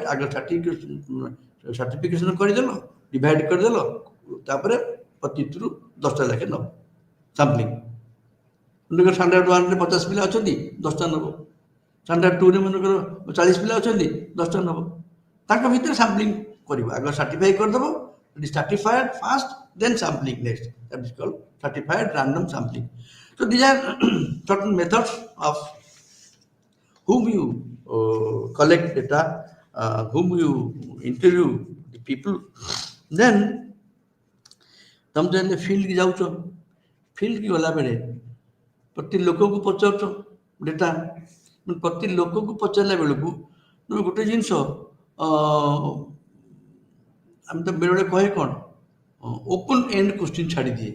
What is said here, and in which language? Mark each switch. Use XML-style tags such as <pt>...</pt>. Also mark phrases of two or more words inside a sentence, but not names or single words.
<or>ଆଗ ସାର୍ଟିଫିକେସନ୍ କରିଦେଲ, ଡିଭାଇଡ୍ କରିଦେଲ, ତାପରେ ପ୍ରତିଥିରୁ 10ଟା ଲେଖେ ନେବ ସାମ୍ପଲିଂ। ମନେକର ଷ୍ଟାଣ୍ଡାର୍ଡ 1ରେ 50 ପିଲା ଅଛନ୍ତି, 10ଟା ନେବ। ଷ୍ଟାଣ୍ଡାର୍ଡ 2ରେ ମନେକର 40 ପିଲା ଅଛନ୍ତି, 10ଟା ନେବ। ତାଙ୍କ ଭିତରେ ସାମ୍ପଲିଂ କରିବ। ଆଗ ସାର୍ଟିଫାଇ କରିଦେବ,</or> <en>certified first, then sampling next. That is called certified random sampling. So these are certain methods of whom you collect data, whom you interview the people.</en> <or>Then ତମେ ଯେମିତି ଫିଲ୍ଡକି ଯାଉଛ, ଫିଲ୍ଡକି ଗଲାବେଳେ ପ୍ରତି ଲୋକକୁ ପଚାରୁଛ ଡେଟା। ପ୍ରତି ଲୋକକୁ ପଚାରିଲା ବେଳକୁ ତମେ ଗୋଟେ ଜିନିଷ ଆମେ ତ ବେଳେବେଳେ କହେ କ'ଣ,</or> <en>open end question</en> <or>ଛାଡ଼ିଦିଏ।</or>